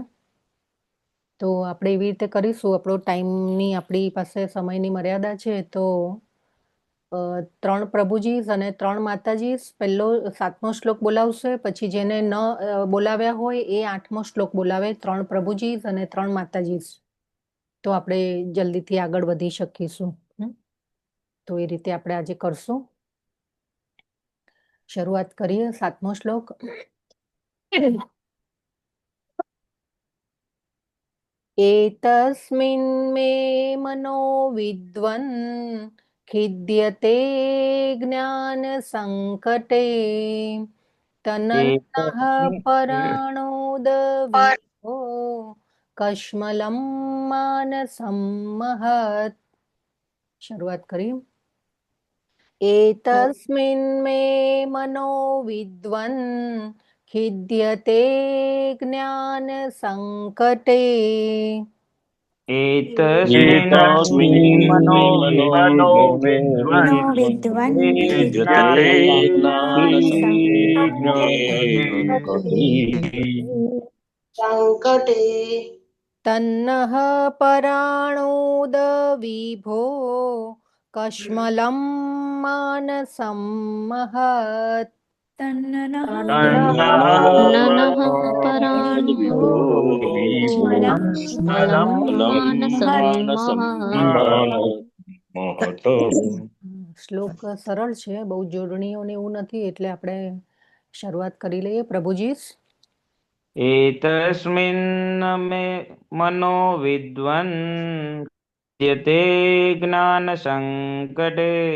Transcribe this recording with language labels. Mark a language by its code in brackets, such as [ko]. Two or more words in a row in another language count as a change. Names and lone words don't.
[gu] તો આપણે એવી રીતે કરીશું, આપણો ટાઈમની આપણી પાસે સમયની મર્યાદા છે, તો 3 પ્રભુજી અને 3 માતાજી પહેલો 7મો શ્લોક બોલાવશે, પછી જેને ન બોલાવ્યા હોય એ 8મો શ્લોક બોલાવે, 3 પ્રભુજી અને 3 માતાજી. તો આપણે જલ્દીથી આગળ વધી શકીશું. તો એ રીતે આપણે આજે કરશું. શરૂઆત કરીએ. 7મો શ્લોક. [sa] एतस्मिन् मे मनो विद्वन् खिद्यते ज्ञानसङ्कटे तनन्नः पराणोदविभो कश्मलं मानसं महत्. [gu] શરૂઆત કરી. [sa] एतस्मिन् मे मनो विद्वन् खिद्यते ज्ञानसङ्कटे एतस्मिन् मनो विद्वन् खिद्यते संकटे तन्नः पराणोदविभो कश्मलं मानसं महत्. तन्नः पराणोदविभो વિભો કસ્મલમ महत्. [gu] શ્લોક સરળ છે, બહુ જોડણીઓ ને એવું નથી, એટલે આપણે શરૂઆત કરી લઈએ. પ્રભુજી. [sa] एतस्मिन् मे मनो विद्वन् यते ज्ञान संकटे